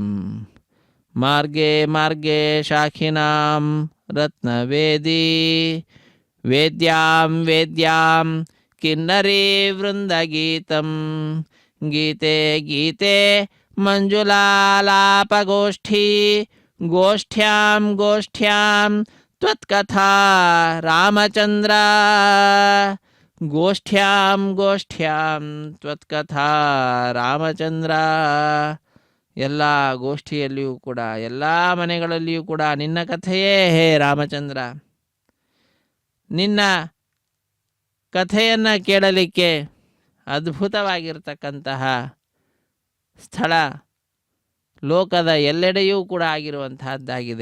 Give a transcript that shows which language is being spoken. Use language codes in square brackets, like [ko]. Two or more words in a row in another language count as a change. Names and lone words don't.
[sa] ಮಾರ್ಗೇ ಮಾರ್ಗೇ ಶಾಖಿನಾಂ ರತ್ನವೇದಿ ವೇದ್ಯಾಂ ವೇದ್ಯಾಂ ಕಿನ್ನರೀ ವೃಂದಗೀತಂ ಗೀತೆ ಗೀತೆ ಮಂಜುಲಾಲಾಪಗೋಷ್ಠೀ ಗೋಷ್ಠ್ಯಾಂ ಗೋಷ್ಠ್ಯಾಂ ತ್ವತ್ಕಥಾ ರಾಮಚಂದ್ರ ಗೋಷ್ಠ್ಯಾಂ ಗೋಷ್ಠ್ಯಾಂ ತ್ವತ್ಕಥಾ ರಾಮಚಂದ್ರ. [kn] ಎಲ್ಲ ಗೋಷ್ಠಿಯಲ್ಲಿಯೂ ಕೂಡ, ಎಲ್ಲ ಮನೆಗಳಲ್ಲಿಯೂ ಕೂಡ ನಿನ್ನ ಕಥೆಯೇ ಹೇ ರಾಮಚಂದ್ರ. ನಿನ್ನ ಕಥೆಯನ್ನು ಕೇಳಲಿಕ್ಕೆ ಅದ್ಭುತವಾಗಿರ್ತಕ್ಕಂತಹ ಸ್ಥಳ ಲೋಕದ ಎಲ್ಲೆಡೆಯೂ ಕೂಡ ಆಗಿರುವಂತಹದ್ದಾಗಿದೆ.